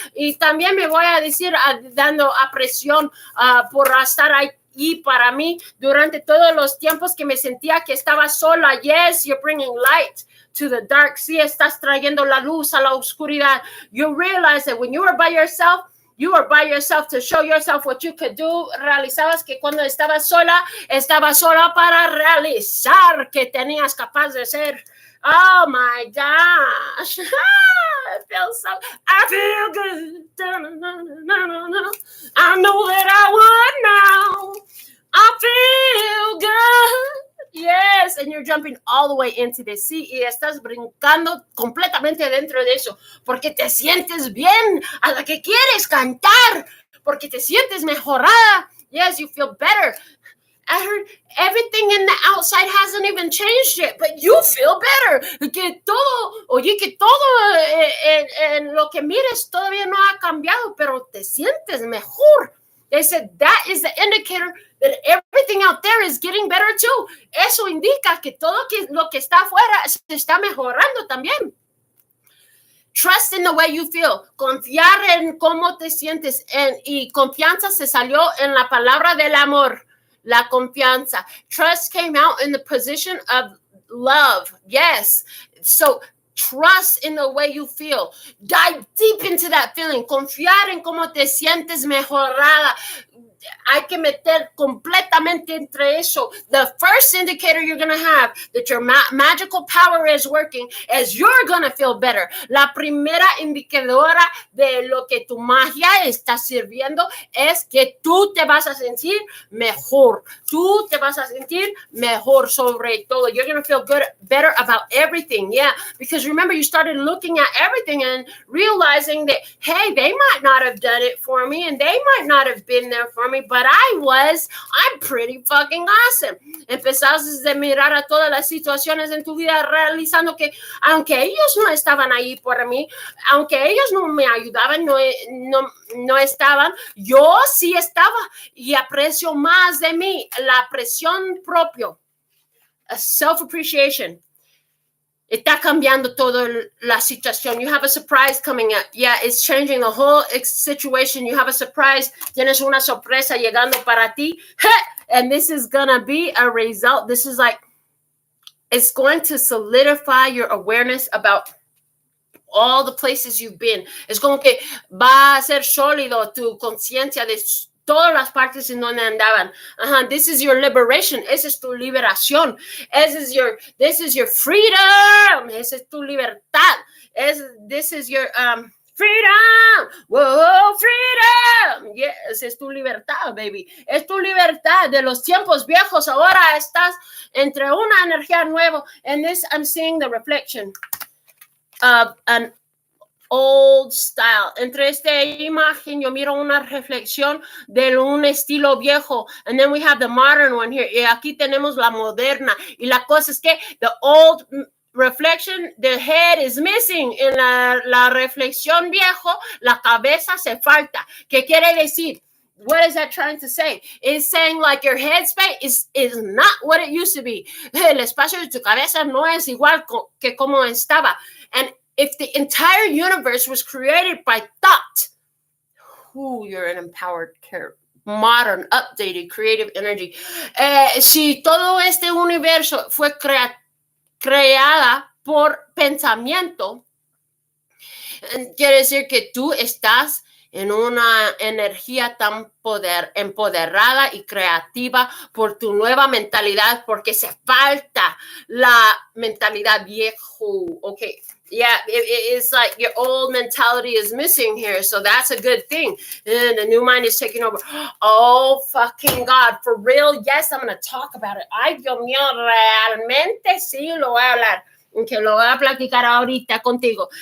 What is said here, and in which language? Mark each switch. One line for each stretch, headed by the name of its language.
Spanish: Y también me voy a decir, dando apreciación por estar ahí para mí durante todos los tiempos que me sentía que estaba sola.
English: Yes, you're bringing light to the dark.
Spanish: Sí, estás trayendo la luz a la oscuridad.
English: You realize that when you were by yourself, you were by yourself to show yourself what you could do.
Spanish: Realizabas que cuando estabas sola para realizar que tenías capaz de ser.
English: Oh my gosh. I feel good. I know that I would now. I feel good. Yes, and you're jumping all the way into this.
Spanish: Sí, y estás brincando completamente dentro de eso, porque te sientes bien, a la que quieres cantar, porque te sientes mejorada.
English: Yes, you feel better. I heard everything in the outside hasn't even changed yet, but you feel better.
Spanish: Que todo en lo que mires todavía no ha cambiado, pero te sientes mejor.
English: They said that is the indicator that everything out there is getting better too.
Spanish: Eso indica que todo lo que está afuera se está mejorando también.
English: Trust in the way you feel.
Spanish: Confiar en cómo te sientes. Y confianza se salió en la palabra del amor. La confianza.
English: Trust came out in the position of love. Yes. So trust in the way you feel. Dive deep into that feeling.
Spanish: Confiar en cómo te sientes mejorada. hay que meter completamente entre eso.
English: The first indicator you're going to have that your magical power is working is you're going to feel better.
Spanish: La primera indicadora de lo que tu magia está sirviendo es que tú te vas a sentir mejor. Tú te vas a sentir mejor sobre todo.
English: You're going to feel better about everything. Yeah, because remember, you started looking at everything and realizing that, hey, they might not have done it for me and they might not have been there for me, but I'm pretty fucking awesome.
Spanish: Empezaste a mirar a todas las situaciones en tu vida realizando que aunque ellos no estaban ahí por mí, aunque ellos no me ayudaban, no estaban, yo sí estaba y aprecio más de mí, la presión propia, self-appreciation. Está cambiando toda la situación.
English: You have a surprise coming up. Yeah, it's changing the whole situation. You have a surprise.
Spanish: Tienes una sorpresa llegando para ti.
English: And this is going to be a result. This is like, it's going to solidify your awareness about all the places you've been.
Spanish: Es como que va a ser sólido tu conciencia de todas las partes en donde andaban.
English: This is your liberation.
Spanish: Esa es tu liberación.
English: This is your freedom.
Spanish: Esa es tu libertad.
English: This is your freedom. Whoa, freedom. Yes,
Spanish: es tu libertad,
English: baby.
Spanish: Es tu libertad de los tiempos viejos. Ahora estás entre una energía nueva.
English: And this, I'm seeing the reflection of an old style.
Spanish: Entre esta imagen yo miro una reflexión de un estilo viejo,
English: and then we have the modern one here,
Spanish: y aquí tenemos la moderna, y la cosa es que
English: the old reflection, the head is missing.
Spanish: En la reflexión viejo, la cabeza se falta. ¿Qué quiere decir?
English: What is that trying to say? It's saying like your headspace is not what it used to be.
Spanish: El espacio de tu cabeza no es igual que como estaba.
English: And if the entire universe was created by thought, you're an empowered, modern, updated, creative energy.
Spanish: Si todo este universo fue creada por pensamiento, quiere decir que tú estás en una energía tan empoderada y creativa por tu nueva mentalidad, porque se falta la mentalidad viejo.
English: Okay. Yeah, it's like your old mentality is missing here. So that's a good thing. And the new mind is taking over. Oh, fucking God. For real? Yes, I'm going to talk about it.
Spanish: Ay, Dios mío, realmente sí lo voy a hablar. Que lo voy a platicar ahorita contigo.